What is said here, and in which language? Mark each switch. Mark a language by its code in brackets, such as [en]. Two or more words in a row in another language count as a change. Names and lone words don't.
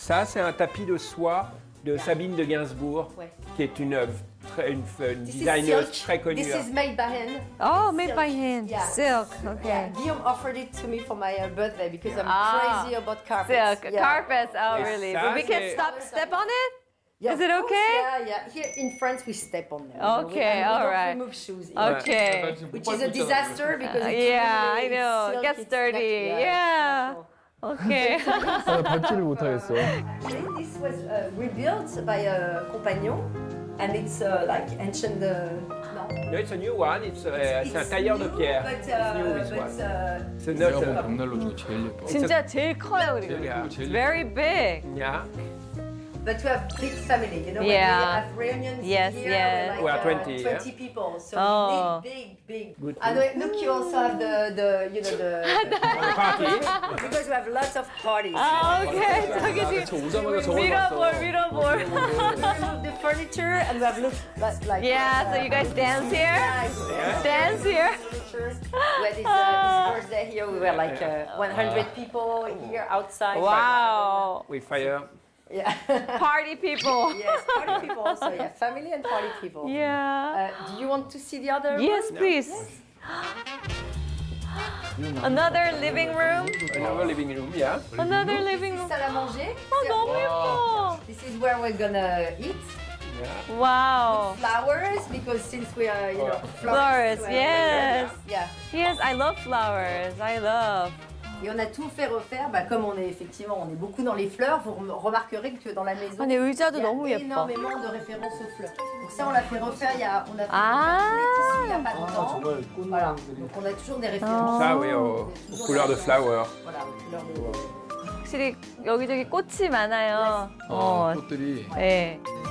[fr] Ça, c'est un tapis de soie de Sabine de Gainsbourg, qui est une designer très connue. [en] This is made by hand. Oh, made by hand. Yeah. Silk. Okay. Yeah. Guillaume offered it to me for my birthday because I'm crazy about carpets. Silk. Carpets. Oh, really? But we can step on it? Yeah, is it okay? Yeah. Here in France, we step on them. Okay, all right. We don't remove shoes. Okay. Which is a disaster because it's yeah, really I know. silk, It gets it's dirty. not- Yeah. Okay. [ko] 나 밟지를 못하겠어. [en] This was rebuilt by a compagnon, and it's like ancient. No, it's a new one. [fr] C'est un tailleur de pierre. [en] But, It's new, this one. but [fr] C'est [ko] 내가 본 [fr] notre. [ko] 벽난로 중에 제일 예뻐. 진짜 제일 커요, 그리고. [en] Yeah. It's very big. Yeah. But we have big family, you know. Yeah. When we have reunions Yes, here, yes. we're like We are 20, 20 people, so Oh. big. Good And look, you also have the The party. because we have lots of parties. [ko] 아, 오케이. 저기 저 지금 오자마자 저걸 밀어볼. [en] We remove the furniture and we have look like. Yeah, so you guys dance here? Dance here? We had this birthday here. We were like 100 people here outside. Wow. We fire. Yeah. Party people. Yes, party people also. Yeah, family and party people. Yeah. Do you want to see the other? Yes, one? please. Another living room. Another living room, yeah. Another living room. [fr] Salle à manger. [ko] 어, 너무 예뻐. [en] This is where we're gonna eat. Yeah. Wow. Flowers, because since we are, you know, Flowers, florists, yes. Yeah. Yes, I love flowers. I love. [fr] Et on a tout fait refaire, bah, comme on est beaucoup dans les fleurs, vous remarquerez que dans la maison, [ko] 근데 의자도 [fr] il y a [ko] 너무 예뻐. [fr] énormément de références aux fleurs. Donc ça, on l'a fait refaire, on a fait Ah. tous les tissus il n'y a pas longtemps. [ko] 정말 [fr] Voilà. [ko] 꽃나무들이. [fr] Donc on a toujours des références. Ça, oui, aux couleurs de flower. Voilà, couleurs de... [ko] 확실히 여기저기 꽃이 많아요. 꽃들이. 네.